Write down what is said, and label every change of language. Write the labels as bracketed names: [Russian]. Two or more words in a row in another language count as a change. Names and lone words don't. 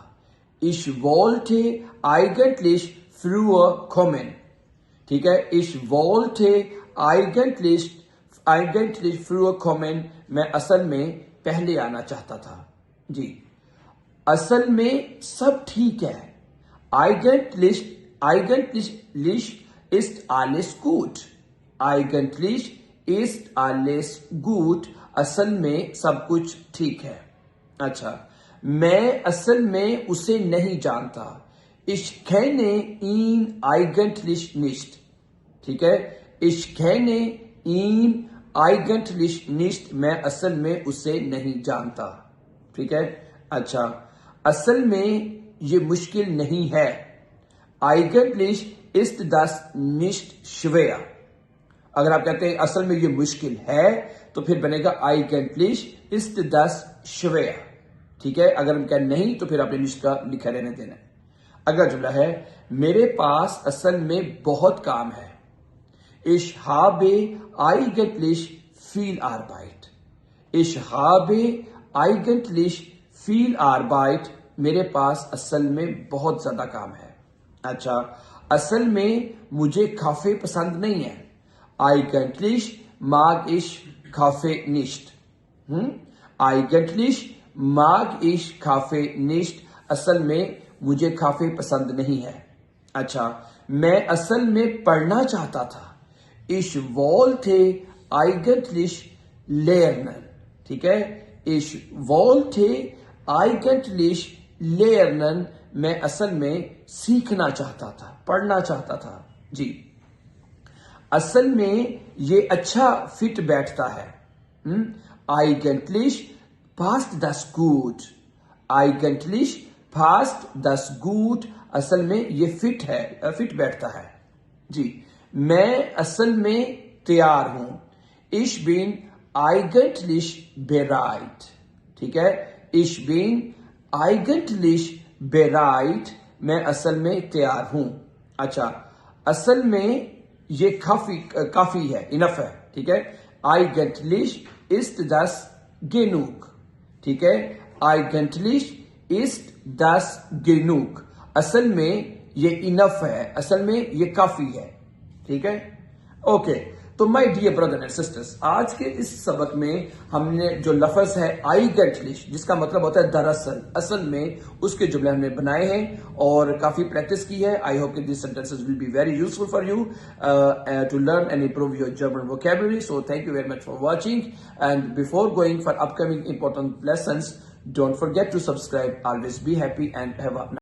[German] Ich wollte eigentlich früher kommen. [Urdu] ٹھیک ہے, [German] Ich wollte eigentlich früher kommen. [Urdu] میں اصل میں پہلے آنا چاہتا تھا. جی, اصل میں سب ٹھیک ہے. [German] Eigentlich ist alles gut. Eigentlich ist alles gut. [Urdu] اصل میں سب کچھ ٹھیک ہے. اچھا, میں اصل میں اسے نہیں جانتا. [German] Ich kenne ihn eigentlich nicht. [Urdu] ٹھیک ہے, [German] Ich kenne ihn eigentlich nicht. [Urdu] میں اصل میں اسے نہیں جانتا. ٹھیک ہے. اچھا, اصل میں یہ مشکل نہیں ہے. [German] Eigentlich ist das nicht schwer. [Urdu] اگر آپ کہتے ہیں اصل میں یہ مشکل ہے تو پھر بنے گا [German] Eigentlich ist das schwer. [Urdu] ٹھیک ہے, اگر ہم کہیں نہیں تو پھر آپ نے nicht کا لکھا رہنے دینا ہے. اگلا جملہ ہے, میرے پاس اصل میں بہت کام ہے. [German] Ich habe eigentlich viel Arbeit. Ich habe eigentlich viel Arbeit. [Urdu] میرے پاس اصل میں بہت زیادہ کام ہے. اچھا, اصل میں مجھے کافی پسند نہیں ہے. [German] Eigentlich mag ich Kaffee nicht. Eigentlich mag ich Kaffee nicht. [Urdu] اصل میں مجھے کافی پسند نہیں ہے. اچھا, میں اصل میں پڑھنا چاہتا تھا. [German] Ich wollte eigentlich lernen. [Urdu] ٹھیک ہے, [German] Ich wollte eigentlich lernen. [Urdu] میں اصل میں سیکھنا چاہتا تھا, پڑھنا چاہتا تھا. جی, اصل میں یہ اچھا فٹ بیٹھتا ہے. [German] Eigentlich passt das gut. Eigentlich passt das gut. [Urdu] اصل میں یہ فٹ ہے, فٹ بیٹھتا ہے. جی, میں اصل میں تیار ہوں. [German] Ich bin eigentlich bereit. [Urdu] ٹھیک ہے, [German] Ich bin eigentlich bereit. [Urdu] میں اصل میں تیار ہوں. اچھا, اصل میں یہ کافی ہے, انف ہے. ٹھیک ہے, [German] Eigentlich ist das genug. [Urdu] ٹھیک ہے, [German] Eigentlich ist das genug. [Urdu] اصل میں یہ انف ہے, اصل میں یہ کافی ہے. ٹھیک ہے, اوکے. تو [English] my dear brother and sisters, [Urdu] آج کے اس سبق میں ہم نے جو لفظ ہے eigentlich جس کا مطلب ہوتا ہے دراصل, اصل میں اس کے جملے ہم نے بنائے ہیں اور کافی پریکٹس کی ہے. [English] I hope کہ these sentences will be very useful for you to learn and improve your German vocabulary. So thank you very much for watching, and before going for upcoming important lessons, don't forget to subscribe. Always be happy and have a